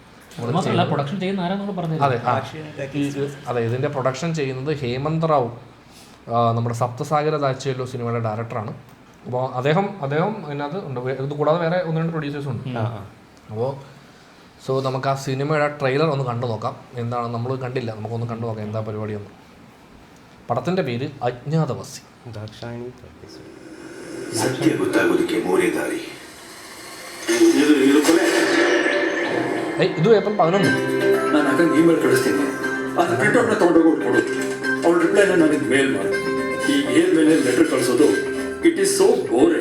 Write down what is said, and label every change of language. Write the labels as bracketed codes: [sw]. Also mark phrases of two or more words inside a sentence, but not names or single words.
[ml] അതെ, ഇതിൻ്റെ പ്രൊഡക്ഷൻ ചെയ്യുന്നത് ഹേമന്ത് റാവു, നമ്മുടെ സപ്തസാഗര ദാച്ചേലോ സിനിമയുടെ ഡയറക്ടറാണ്. അപ്പോൾ അദ്ദേഹം ഇതിനകത്ത് ഉണ്ട്. ഇത് കൂടാതെ വേറെ 1-2 പ്രൊഡ്യൂസേഴ്സും ഉണ്ട്. അപ്പോൾ നമുക്ക് ആ സിനിമയുടെ ട്രെയിലർ ഒന്ന് കണ്ടു നോക്കാം. എന്താണ്, നമ്മൾ കണ്ടില്ല, നമുക്കൊന്ന് കണ്ടു നോക്കാം എന്താ പരിപാടിയൊന്ന്. പടത്തിൻ്റെ പേര് അജ്ഞാതവാസി. [kn] ಇದು ಏಪ್ರಿಲ್ 11. ನಾನು ಹಾಗಾಗಿ ಇಮೇಲ್ ಕಳಿಸ್ತೀನಿ. ಅದು ಪ್ರಿಂಟೌಟ್ನ ತೊಗೊಂಡೋಗಿ ಕೊಡು. ಅವ್ರ ರಿಪ್ಲೈನ ನನಗೆ ಮೇಲ್ ಮಾಡು. ಈ ಏರ್ ಮೇಲೆ ಲೆಟರ್ ಕಳಿಸೋದು [en] it is so boring.